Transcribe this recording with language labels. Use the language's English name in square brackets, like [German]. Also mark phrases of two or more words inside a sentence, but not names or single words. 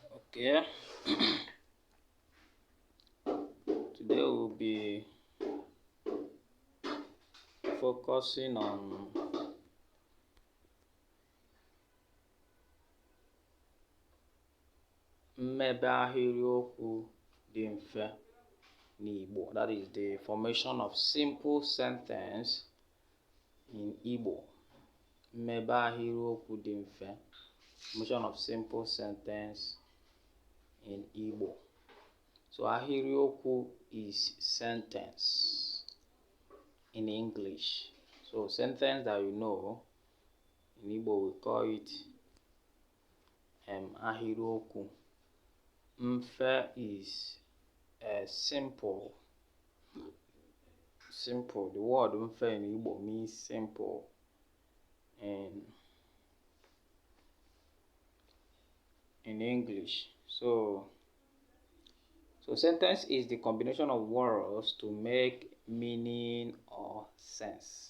[English] Okay, today we'll be focusing on [Igbo] mmebe ahịrịokwu dị mfe n'Igbo. [English] That is the formation of simple sentence in Igbo. [Igbo] Mmebe ahịrịokwu dị mfe, [English] formation of simple sentence in Igbo. So ahịrịokwu is sentence in English. So sentence that you know, in Igbo we call it ahịrịokwu. Mfe is simple. Simple. The word mfe in Igbo means simple. In English. So sentence is the combination of words to make meaning or sense.